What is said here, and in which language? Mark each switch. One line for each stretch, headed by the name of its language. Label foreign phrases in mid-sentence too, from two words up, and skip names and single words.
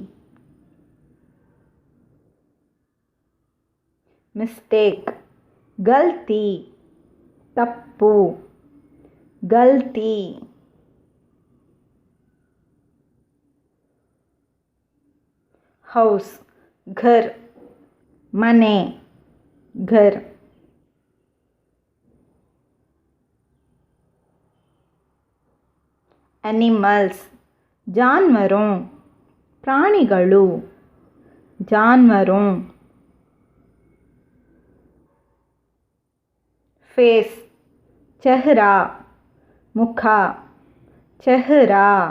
Hindi: ಮಿಸ್ಟೇಕ್, ಗಲ್ತಿ, ತಪ್ಪು, ಗಲ್ತಿ. ಹೌಸ್, ಘರ್, ಮನೆ, ಘರ್. एनिमल्स, जानवरों, प्राणिಗಳು, जानवरों. फेस, चेहरा, मुख, चेहरा.